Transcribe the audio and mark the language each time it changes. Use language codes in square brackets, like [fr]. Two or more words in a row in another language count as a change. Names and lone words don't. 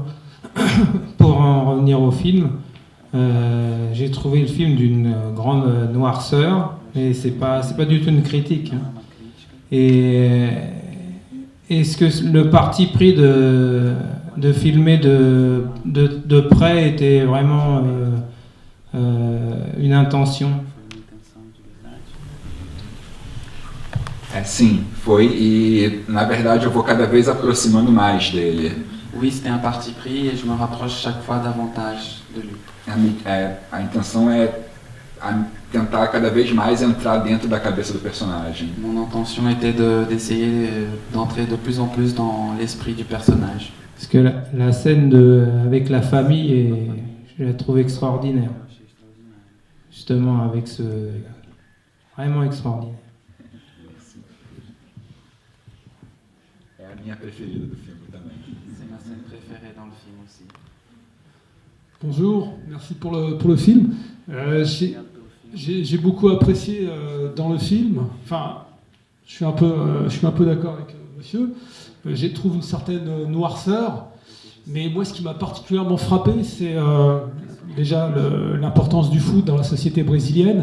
[fr] Pour en revenir au film, j'ai trouvé le film d'une grande noirceur. Et c'est pas du tout une critique. Hein. Et est-ce que le parti pris de filmer de près était vraiment une intention? [pt] Sim, foi, e na verdade eu vou cada vez aproximando mais dele. [fr] Oui, c'était un parti pris et je me rapproche chaque fois davantage de lui. [pt] A intenção é tentar cada vez mais entrar dentro da cabeça do personagem. [fr] Mon intention était d'essayer d'entrer de plus en plus dans l'esprit du personnage. Parce que la scène avec la famille, je la trouve extraordinaire. Justement, avec ce... Vraiment extraordinaire. [pt] É a minha preferida do filme também. [fr] C'est ma scène préférée dans le film aussi. Bonjour, merci pour le film. J'ai beaucoup apprécié dans le film. Enfin, je suis un peu d'accord avec monsieur. J'ai trouvé une certaine noirceur, mais moi, ce qui m'a particulièrement frappé, c'est déjà l'importance du foot dans la société brésilienne.